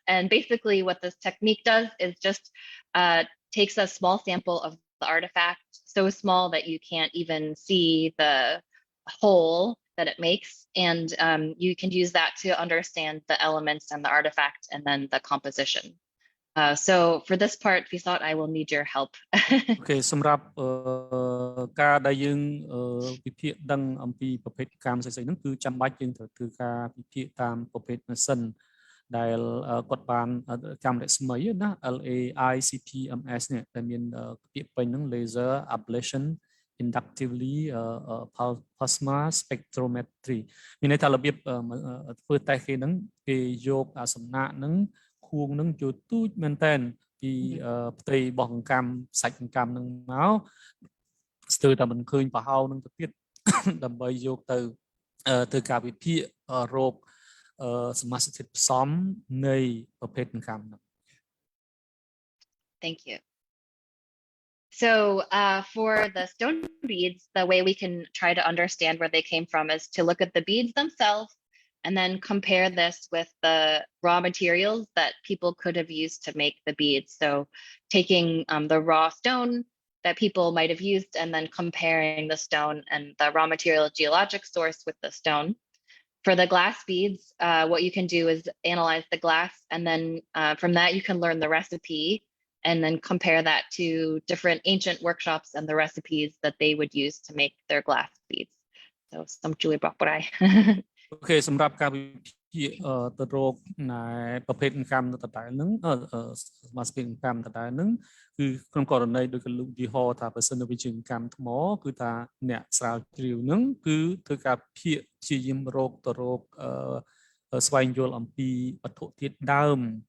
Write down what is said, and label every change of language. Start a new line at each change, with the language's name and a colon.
English: And basically what this technique does is just takes a small sample of the artifact, so small that you can't even see the hole that it makes, and you can use that to understand the elements and the artifact and then the composition. So for this part, we thought I will need your help.
Khmer: Okay, សម្រាប់ការដែលយើងវិភាគដឹងអំពីប្រភេទកម្មស្អីៗហ្នឹងគឺចាំបាច់យើងត្រូវធ្វើការវិភាគតាមប្រភេទម៉ាស៊ីនដែលគាត់បានកម្មរស្មីណា LAICPMS នេះដែលមានពាក្យពេញហ្នឹង laser ablation inductively plasma spectrometry មានន័យថារបៀបធ្វើតេស្តគេហ្នឹងគេយកអាសំណាក់ហ្នឹងខួងហ្នឹងចូលទូចមែនតើពីផ្ទៃរបស់អង្កាំសាច់អង្កាំហ្នឹងមក ស្ទើរតែមិនឃើញប្រហោងហ្នឹងទៅទៀតដើម្បីយកទៅធ្វើការវិភាគរោគសមាសធាតុផ្សំនៃប្រភេទអង្កាំហ្នឹង
English: Thank you. So for the stone beads, the way we can try to understand where they came from is to look at the beads themselves and then compare this with the raw materials that people could have used to make the beads. So taking the raw stone that people might have used and then comparing the stone and the raw material geologic source with the stone. For the glass beads, what you can do is analyze the glass, and then from that you can learn the recipe and then compare that to different ancient workshops and the recipes that they would use to make their glass beads. So some Julie Brockbury.
Khmer: Okay, សម្រាប់ការវិភាគទៅរកប្រភេទអង្កាំដដែលហ្នឹងសមាសភាពអង្កាំដដែលហ្នឹងគឺក្នុងករណីដូចកលុកយីហោថាបើសិនវាជាអង្កាំថ្មគឺថាអ្នកស្រាវជ្រាវហ្នឹងគឺធ្វើការភាគព្យាយាមរកទៅរកស្វែងយល់អំពីវត្ថុធាតុដើម